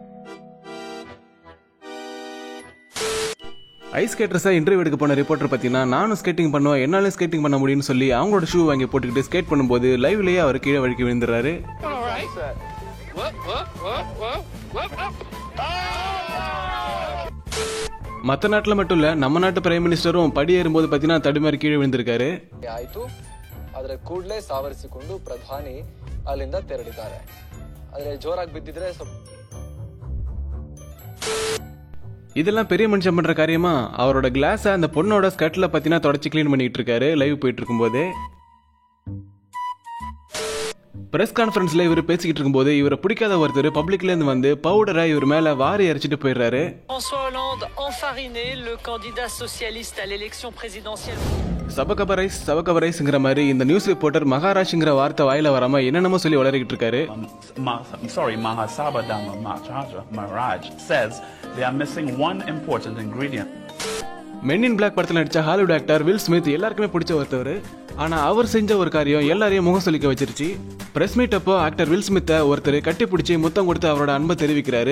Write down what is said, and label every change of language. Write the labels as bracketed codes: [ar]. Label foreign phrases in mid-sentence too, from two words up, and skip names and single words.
[en] ice skaters [ta] இன்டர்வியூ எடுக்க போன ரிப்போர்ட்டர் பார்த்தீங்கன்னா நானும் ஸ்கேட்டிங் பண்ணுவேன், என்னாலும் ஸ்கேட்டிங் பண்ண முடியும்னு சொல்லி அவங்களோட ஷூ வாங்கி போட்டுக்கிட்டு ஸ்கேட் பண்ணும்போது லைவ்லயே அவர் கீழே வழுக்கி விழுந்துறாரு. மற்ற நாட்டில் மட்டும் இல்ல, நம்ம நாட்டு [en] prime minister [ta] படி ஏறும்போது பார்த்தீங்கன்னா தடுமாறி கீழே விழுந்திருக்காரு. [kn] ಆಯಿತು, ಆದರೆ ಕೂಡಲೇ ಸಾವರಿಸಿಕೊಂಡು ಪ್ರಧಾನಿ ಅಲ್ಲಿಂದ ತೆರಳಿದ್ದಾರೆ. ಆದರೆ ಜೋರಾಗಿ ಬಿದ್ದಿದ್ರೆ [ta] இதெல்லாம் பெரிய மனுஷன் பண்ற காரியமா? அவரோட கிளாஸை அந்த பொண்ணோட ஸ்கர்ட்ல பார்த்தீங்கன்னா தொடச்சி கிளீன் பண்ணிட்டு இருக்காரு லைவ் போயிட்டு இருக்கும்போது. [en] press conference [ta] இவர் பேசிக்கிட்டு இருக்கும்போது இவரை பிடிக்காத ஒருத்தர் பப்ளிக்ல இருந்து வந்து பவுடரை இவர் மேல வாரி அரைச்சிட்டு போயிடுறாரு. [fr] François Hollande enfariné le candidat socialiste à l'élection présidentielle. [ta] சபகபரைஸ்ங்கிற மாதிரி இந்த [en] news reporter [ta] மகாராஷ்ங்கிற வார்த்தை வாயில வராம என்னென்னமோ சொல்லி வளரிக்கிட்டு இருக்காரு. [en] Maharaj says they are missing one important ingredient. [ta] மென் இன் பிளாக் படத்தில் நடிச்ச [en] Hollywood actor [ta] வில் ஸ்மித் எல்லாருக்குமே பிடிச்ச ஒருத்தவர். ஆனா அவர் செஞ்ச ஒரு காரியம் எல்லாரையும் முகம் சொல்லிக்க வச்சிருச்சு. [en] press meet [ta] அப்போ ஆக்டர் வில் ஸ்மித்தை ஒருத்தர் கட்டி பிடிச்சி முத்தம் கொடுத்து அவரோட அன்பை தெரிவிக்கிறாரு.